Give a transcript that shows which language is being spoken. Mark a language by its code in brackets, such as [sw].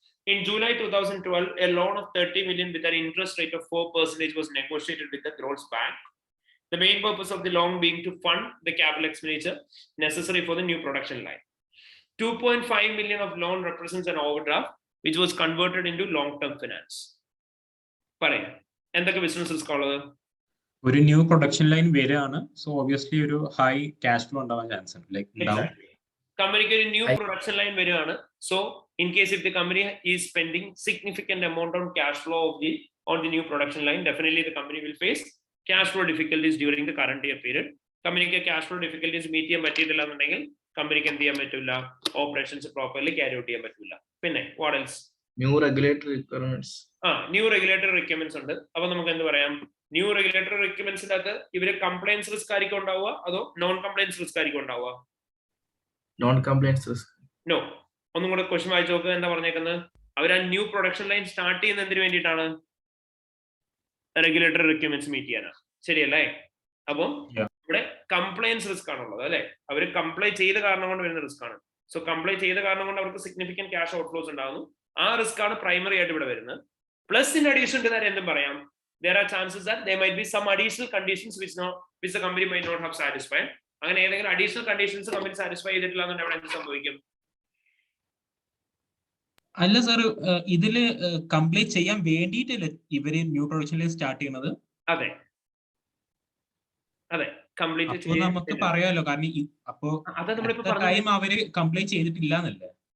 [en] In July 2012, a loan of 30 million with an interest rate of 4% was negotiated with the Grohl's bank. The main purpose of the loan being to fund the capital expenditure necessary for the new production line. 2.5 million of loan represents an overdraft, which was converted into long-term finance. [ml] പറയാം എന്തൊക്കെ business risk ഉള്ളത്? ഒരു new production line വരികയാണ്, so obviously ഒരു high cash flow ഉണ്ടാവാൻ chance ഉണ്ട്. [en] like [ml] കമ്പനിക്ക് ഒരു ന്യൂ പ്രൊഡക്ഷൻ ലൈൻ വരികയാണ്. [en] So in case if the company is spending significant amount on cash flow on the new production line, definitely the company will face cash flow difficulties during the current year period. [ml] കമ്പനിക്ക് cash flow difficulties meet ചെയ്യാൻ പറ്റിയിട്ടില്ല എന്നുണ്ടെങ്കിൽ കമ്പനിക്ക് എന്ത് ചെയ്യാൻ പറ്റില്ല? Operations properly carry out ചെയ്യാൻ പറ്റില്ല. പിന്നെ [en] what else? New regulatory requirements. [ml] New regulatory requirements ഉണ്ട്. അപ്പൊ നമുക്ക് എന്ത് പറയാം? ന്യൂ റെഗുലേറ്ററി റിക്വയർമെന്റ്സിന്റെ അകത്ത് ഇവര് കംപ്ലയൻസ് റിസ്ക് ആയിരിക്കും ഉണ്ടാവുക അതോ നോൺ കംപ്ലയൻസ് റിസ്ക് ആയിരിക്കും ഉണ്ടാവുക? [en] Non compliance risk. No. [ml] ഒന്നും കൂടെ ക്വസ്റ്റ്യൻ വായിച്ചു നോക്കുക. എന്താ പറഞ്ഞേക്കുന്നത്? അവർ ആ ന്യൂ പ്രൊഡക്ഷൻ ലൈൻ സ്റ്റാർട്ട് ചെയ്യുന്ന എന്തിനു വേണ്ടിയിട്ടാണ്? റെഗുലേറ്ററി റിക്വയർമെന്റ്സ് മീറ്റ് ചെയ്യാനാണ്. ശരിയല്ലേ? അപ്പം ഇവിടെ കംപ്ലയൻസ് റിസ്ക് ആണുള്ളത് അല്ലെ? അവർ കംപ്ലൈ ചെയ്ത കാരണം കൊണ്ട് വരുന്ന റിസ്ക് ആണ്. സോ കംപ്ലൈ ചെയ്ത കാരണം കൊണ്ട് അവർക്ക് സിഗ്നിഫിക്കന്റ് ക്യാഷ് ഔട്ട്ഫ്ലോസ് ഉണ്ടാകുന്നു. ആ റിസ്ക് ആണ് പ്രൈമറി ആയിട്ട് ഇവിടെ വരുന്നത്. [en] plus in addition to that [ml] എന്തും പറയാം, [en] there are chances that there might be some additional conditions which the company might not have satisfied. [ml] അങ്ങനെ ഏതെങ്കിലും additional conditions കമ്പനി സാറ്റിസ്ഫൈ ചെയ്തിട്ടില്ല എന്നുണ്ടെങ്കിൽ അവിടെ എന്ത് സംഭവിക്കും? അല്ല സാർ, ഇതില് കംപ്ലീറ്റ് ചെയ്യാൻ വേണ്ടിയിട്ടല്ലേ ഇവര് ന്യൂ പ്രൊഡക്ഷനിൽ സ്റ്റാർട്ട് ചെയ്യുന്നത്? അതെ അതെ, കംപ്ലീറ്റ് നമുക്ക് പറയാലോ, കാരണം അപ്പോ ടൈം അവര് കംപ്ലീറ്റ് ചെയ്തിട്ടില്ല എന്നല്ലേ?